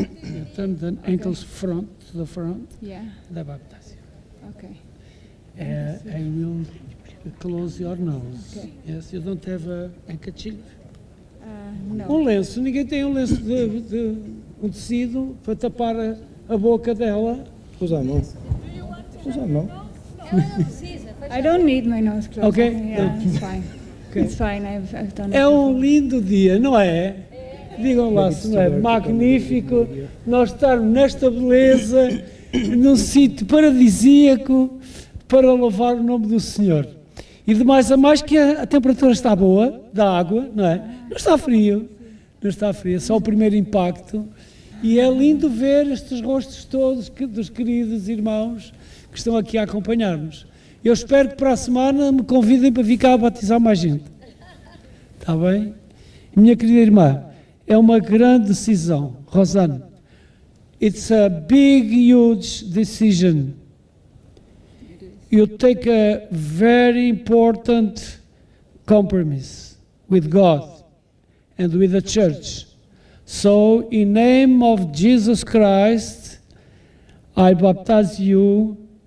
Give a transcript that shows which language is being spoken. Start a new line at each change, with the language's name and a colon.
English: You turn the ankles front to the front. Yeah. Da baptize. Okay. I will close your nose. Okay. Yes, you don't have a handkerchief? No.
Portuguese: Lenço, ninguém tem um lenço de um tecido para tapar a boca dela. Usa a mão. Usa a mão.
English: I don't need my nose closed. Okay. Yeah, it's fine. Okay. It's fine. I've done it.
Portuguese: É
English: before.
Portuguese: lindo dia, não é? Digam lá se não é magnífico nós estarmos nesta beleza, num sítio paradisíaco, para louvar o nome do Senhor. E de mais a mais que a temperatura está boa, da água, não é? Não está frio, não está frio, é só o primeiro impacto. E é lindo ver estes rostos todos dos queridos irmãos que estão aqui a acompanhar-nos. Eu espero que para a semana me convidem para ficar a batizar mais gente. Está bem? Minha querida irmã, é uma grande decisão, Rosane.
English: It's a big, huge decision. You take a very important compromise with God and with the church. So, in name of Jesus Christ, I baptize you.